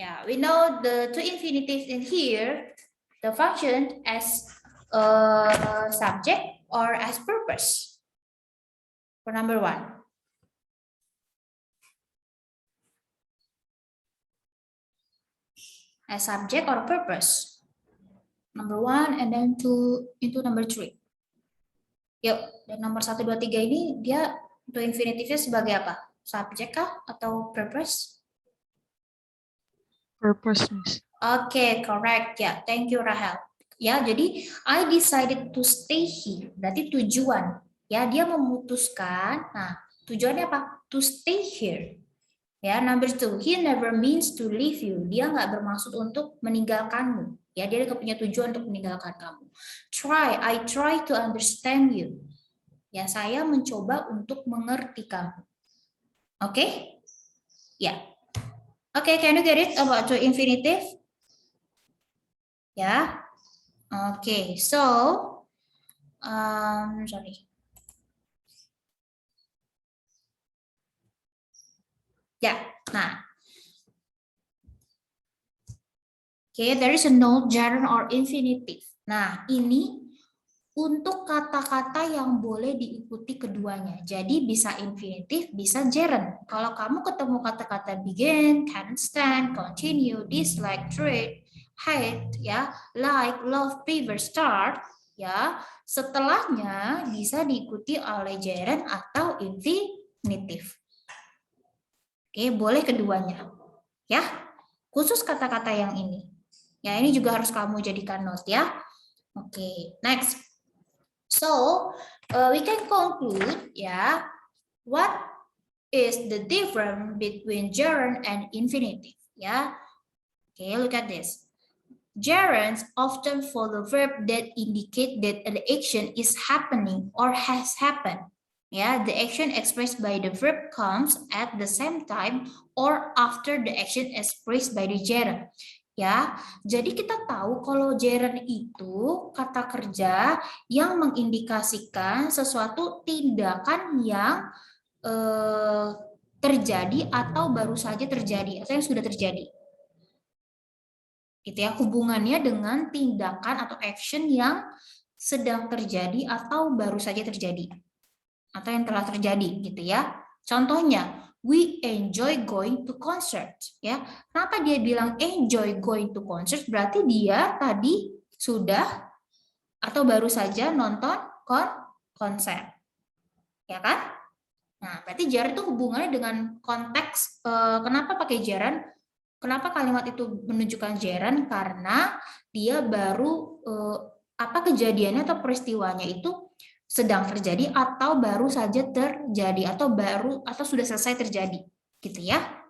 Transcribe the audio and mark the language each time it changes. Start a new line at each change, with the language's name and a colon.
English: Yeah, we know the two infinitives in here, the function as subject or as purpose. For number 1. As subject or purpose. Number 1 and then into number 3.
Indonesian: Yuk, dan nomor 1, 2, 3 ini dia untuk infinitifnya sebagai apa? Subject kah atau purpose?
English: Purpose, Miss. Oke, correct ya. Thank you Rahel.
Indonesian: Ya, jadi
English: I decided to stay here.
Indonesian: Berarti tujuan. Ya, dia memutuskan. Nah, tujuannya apa?
English: To stay here. Ya, number 2, he never means to leave you.
Indonesian: Dia nggak bermaksud untuk meninggalkanmu. Ya, dia nggak punya tujuan untuk meninggalkan kamu.
English: I try to understand you.
Indonesian: Ya, saya mencoba untuk mengerti kamu. Oke? Ya.
English: Oke, can you get it about the infinitive? Ya. Oke, so sorry. Ya, nah. Okay, there is a no, gerund, or infinitive.
Indonesian: Nah, ini untuk kata-kata yang boleh diikuti keduanya. Jadi bisa infinitive, bisa gerund. Kalau kamu ketemu kata-kata begin, can stand, continue, dislike, treat, hate, ya, like, love, prefer, start, ya, setelahnya bisa diikuti oleh gerund atau infinitive. Oke, boleh keduanya. Ya, khusus kata-kata yang ini. Ya, ini juga harus kamu jadikan note ya.
English: Oke, next. So, we can conclude ya, what is the difference between gerund and infinitive? Ya. Okay, look at this. Gerunds often follow verb that indicate that an action is happening or has happened. Yeah, the action expressed by the verb comes at the same time or after the action expressed by the gerund.
Indonesian: Ya, jadi kita tahu kalau gerund itu kata kerja yang mengindikasikan sesuatu tindakan yang terjadi atau baru saja terjadi atau yang sudah terjadi. Gitu ya, hubungannya dengan tindakan atau action yang sedang terjadi atau baru saja terjadi atau yang telah terjadi gitu ya.
English: Contohnya, we enjoy going to concert ya.
Indonesian: Kenapa dia bilang
English: enjoy going to concert?
Indonesian: Berarti dia tadi sudah atau baru saja nonton konser. Ya kan? Nah, berarti gerund itu hubungannya dengan konteks kenapa pakai gerund? Kenapa kalimat itu menunjukkan gerund? Karena dia baru kejadiannya atau peristiwanya itu sedang terjadi atau baru saja terjadi atau sudah selesai terjadi, gitu ya.